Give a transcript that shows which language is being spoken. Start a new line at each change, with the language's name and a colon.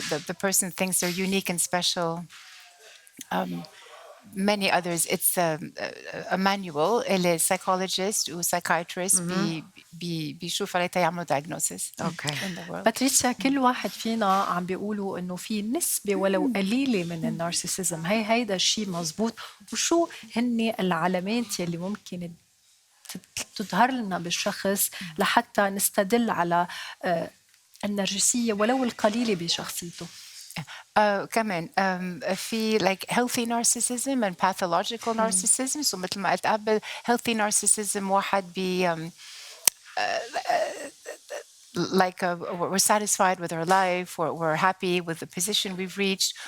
English: The person thinks they're unique and special. Many others. It's a manual
Arabic: اللي
English: psychologist و psychiatrist
Arabic: بيشوف عليه يعملوا
English: diagnosis. Okay.
Arabic: باتريسيا، كل واحد فينا عم بيقولوا انه في نسبة ولو قليلة من النارسيسيزم. هيدا الشيء مزبوط؟ وشو هن العلامات يلي ممكن تظهر لنا بالشخص لحتى نستدل على النرجسية ولو القليلة بشخصيته؟ كمان في
English: like healthy narcissism and pathological narcissism. So
Arabic: مثل ما قلت قبل,
English: healthy narcissism
Arabic: واحد
English: like we're satisfied with our life, we're happy with the position we've reached.